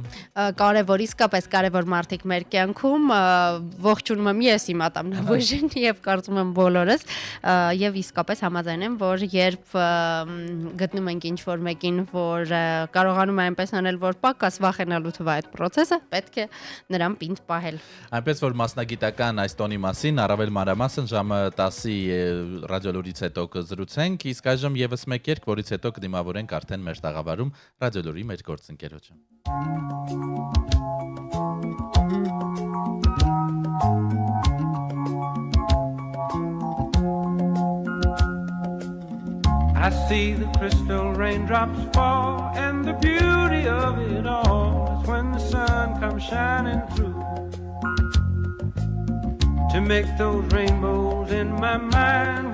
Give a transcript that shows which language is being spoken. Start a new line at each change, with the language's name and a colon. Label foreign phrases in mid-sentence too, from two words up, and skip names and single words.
Armenian: Կարևոր, իսկապես կարևոր մարդիկ մեր կյանքում, ողջունում եմ ես իմ ատամնաբույժին եւ կարծում եմ բոլորս եւ իսկապես համաձայն եմ, որ երբ գտնում ենք ինչ-որ մեկին, որ կարողանում է այնպես անել, որ պակաս վախենալու թվա այդ process-ը, պետք է նրան պինդ պահել։ Այնպես որ մասնագիտական այս տոնի մասին առավել մանրամասն ժամը 10-ի ռադիոլուրից հետո կզրուցենք, իսկ այժմ եւս մեկ երգ, որից հետո կդիմավորենք արդեն մեր տաղավարում ռադիոլուրի մեր գործընկերոջը։
English: I see the crystal raindrops fall, and the beauty of it all is when the sun comes shining through to make those rainbows in my mind.